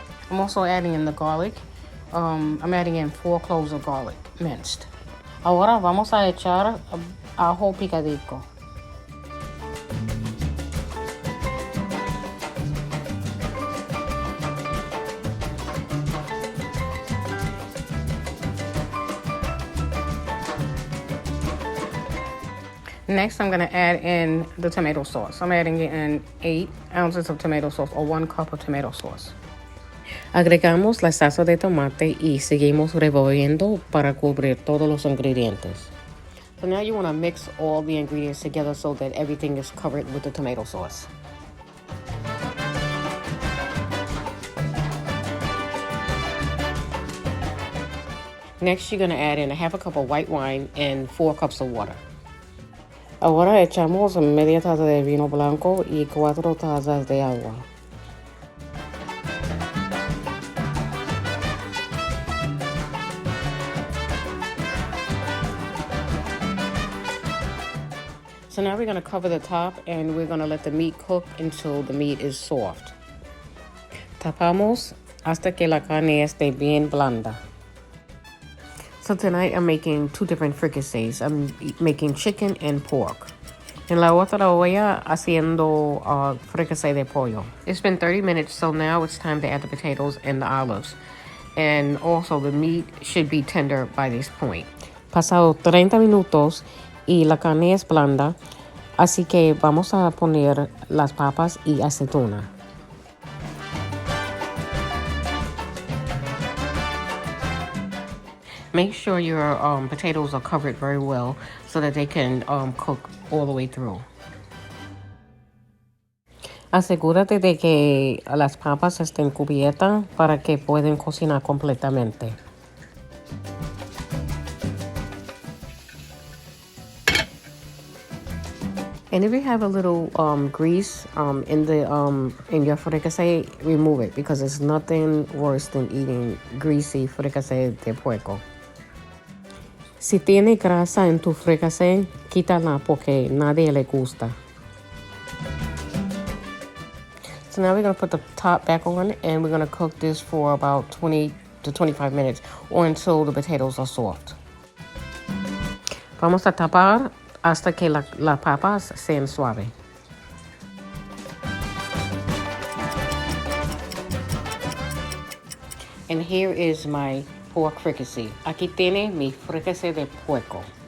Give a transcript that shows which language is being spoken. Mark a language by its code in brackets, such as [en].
[en] I'm also adding in the garlic. I'm adding in 4 cloves of garlic, minced. [es] Ahora vamos a echar ajo picadico. [en] Next, I'm going to add in the tomato sauce. I'm adding in 8 ounces of tomato sauce or 1 cup of tomato sauce. [es] Agregamos la salsa de tomate y seguimos revolviendo para cubrir todos los ingredientes. [en] So now you want to mix all the ingredients together so that everything is covered with the tomato sauce. Next, you're going to add in a half a cup of white wine and 4 cups of water. [es] Ahora echamos media taza de vino blanco y 4 tazas de agua. [en] So now we're going to cover the top and we're going to let the meat cook until the meat is soft. [es] Tapamos hasta que la carne esté bien blanda. [en] So tonight I'm making two different fricassees. I'm making chicken and pork. [es] En la otra olla haciendo fricassee de pollo. [en] It's been 30 minutes, so now it's time to add the potatoes and the olives. And also the meat should be tender by this point. [es] Pasado 30 minutos y la carne es blanda, así que vamos a poner las papas y aceituna. [en] Make sure your potatoes are covered very well so that they can cook all the way through. [es] Asegúrate de que las papas estén cubiertas para que puedan cocinar completamente. [en] And if you have a little grease in your fricassee, remove it because there's nothing worse than eating greasy fricassee de puerco. [es] Si tiene grasa en tu fricassee, quítala porque nadie le gusta. [en] So now we're going to put the top back on and we're going to cook this for about 20 to 25 minutes or until the potatoes are soft. [es] Vamos a tapar hasta que las papas sean suaves. [en] And here is my pork fricassee. [es] Aquí tiene mi fricassee de puerco.